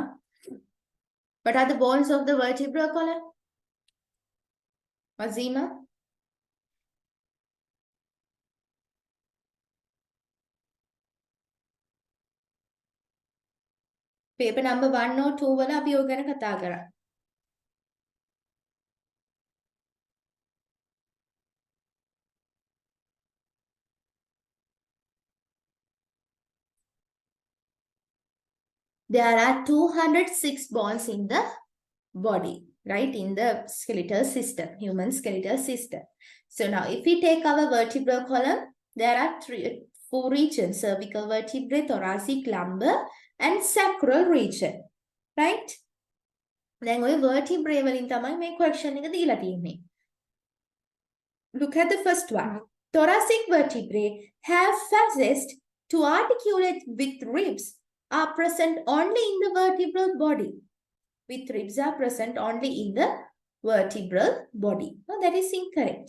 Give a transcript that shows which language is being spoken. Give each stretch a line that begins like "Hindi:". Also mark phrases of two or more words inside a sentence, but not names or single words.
English: What are the bones of the vertebral column?
Sinhala: Azima?
English: Paper number 1 or 2
Sinhala: වල අපි ඔය ගැන කතා කරා.
English: There are 206 bones in the body, right? In the skeletal system, human skeletal system. So now if we take our vertebral column, there are 4 regions: cervical vertebrae, thoracic, lumbar, and sacral region, right? Then we vertebrae
Sinhala: වලින් තමයි මේ question එක දීලා තියෙන්නේ.
English: Look at the first one. Thoracic vertebrae have facets to articulate with ribs are present only in the vertebral body. With ribs are present only in the vertebral body. No, that is incorrect.